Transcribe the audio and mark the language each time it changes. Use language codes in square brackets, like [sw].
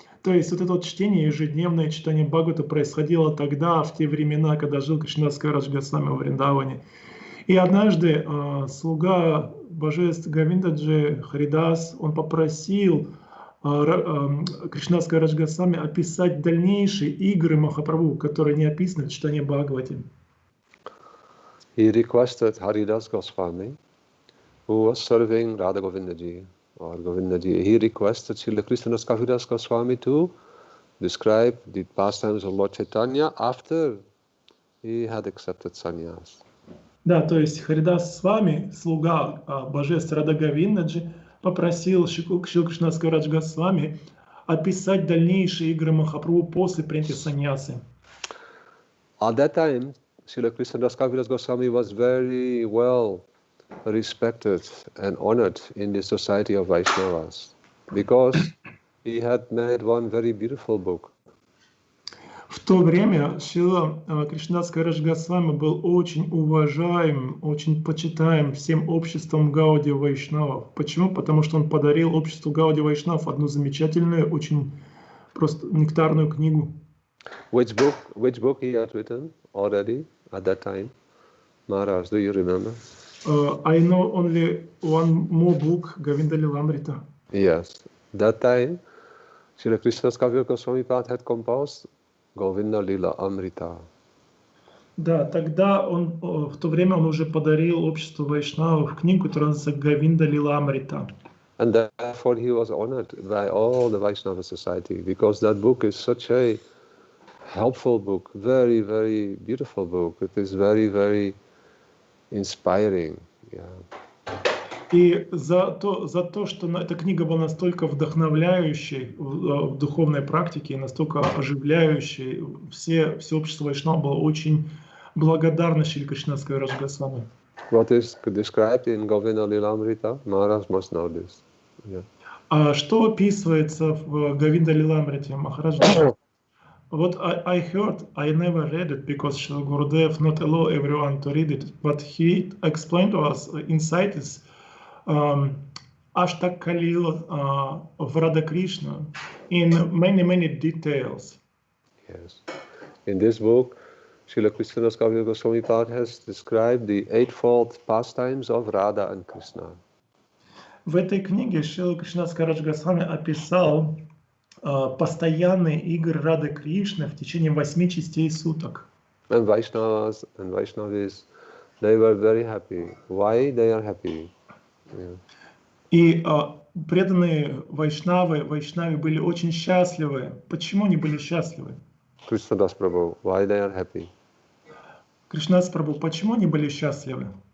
[ru] То есть вот это вот чтение, ежедневное читание Бхагавата происходило тогда, в те времена, когда жил Кришнадас Кавирадж Госвами в Вриндаване. И однажды слуга божеств Говиндаджи Харидас, он попросил Кришнадас Кавирадж Госвами описать дальнейшие игры Махапрабху, которые не описаны в читании Бхагавати. [en] He requested Haridas Goswami, who was serving Radha Govindaji, or Govindaji, he requested Srila Krishnadas Kaviraj Goswami to describe the pastimes of Lord Chaitanya after he had accepted sannyas. [ru] Да, то есть Харидас с вами, слуга божеств Рада Говиндаджи, попросил Шри Кришнадас Кавирадж Госвами описать дальнейшие игры Махапрабху после принятия саньясы. [en] At that time, Srila Krishnadas Kaviraj Goswami was very well respected and honored in the society of Vaishnavas because he had made one very beautiful book. [ru] В то время Шрила Кришнадас Кавирадж Госвами был очень уважаем, очень почитаем всем обществом Гаудия Вайшнавов. Почему? Потому что он подарил обществу Гаудия Вайшнавов одну замечательную, очень просто нектарную книгу. [en] Which book he had written already at that time? Maharaj, do you remember? I know only one more book, Govinda Lilamrita. Yes. That time, Srila Krishnadas Kaviraj Goswami had composed Govinda Lila Amrita. [ru] Да, тогда он, в то время он уже подарил обществу Вайшнавов книгу, которая называется Говинда Лила Амрита. [en] And therefore he was honored by all the Vaishnava society because that book is such a helpful book, very, very beautiful book. It is very, very inspiring. Yeah. [ru] И за то, что эта книга была настолько вдохновляющей в духовной практике, и настолько оживляющей, все общество Вайшнава было очень благодарно Шри Кришнадас Кавирадж Госвами. [en] What is described in Govinda Lilamrita? Maharaj must know this. Yeah. [ru] А что описывается в Говинда Лиламрите, Махарадж? [en] What I heard, I never read it because Shri Gurudev not allow everyone to read it, but he explained to us inside is Ashtaka Kalila of Radha Krishna in many details. Yes. In this book, Srila Krishnadas Kaviraj Goswami has described the eightfold pastimes of Radha and Krishna. [ru] В этой книге Шрила Кришнадас Кавирадж Госвами описал постоянные игры Рады Кришны в течение 8 частей суток. [en] And Vaishnavas and Vaishnavis, they were very happy. Why they are happy? Yeah. [ru] И преданные Вайшнави были очень счастливы. Почему они были счастливы? [en] Krishnadas Prabhu, why they are happy? [ru] Кришнадас Прабху, почему они были счастливы?